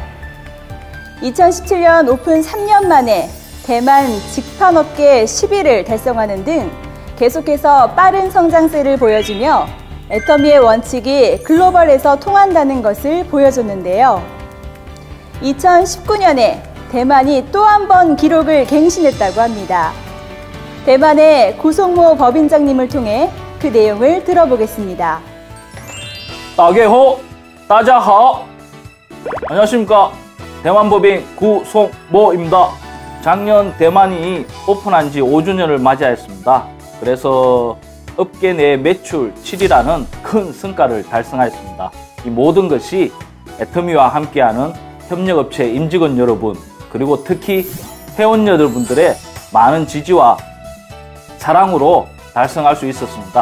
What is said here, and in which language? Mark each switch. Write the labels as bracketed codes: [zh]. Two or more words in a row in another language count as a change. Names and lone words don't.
[ko] 2017년 오픈 3년 만에 대만 직판업계 10위를 달성하는 등 계속해서 빠른 성장세를 보여주며 애터미의 원칙이 글로벌에서 통한다는 것을 보여줬는데요. 2019년에 대만이 또 한 번 기록을 갱신했다고 합니다. 대만의 구송모 법인장님을 통해 그 내용을 들어보겠습니다. [zh] 大家好, 大家好. [ko] 안녕하십니까. 대만법인 구송모입니다. 작년 대만이 오픈한 지 5주년을 맞이하였습니다. 그래서 업계 내 매출 7위라는 큰 성과를 달성하였습니다. 이 모든 것이 애터미와 함께하는 협력업체 임직원 여러분, 그리고 특히 회원 여러분들의 많은 지지와 사랑으로 달성할 수 있었습니다.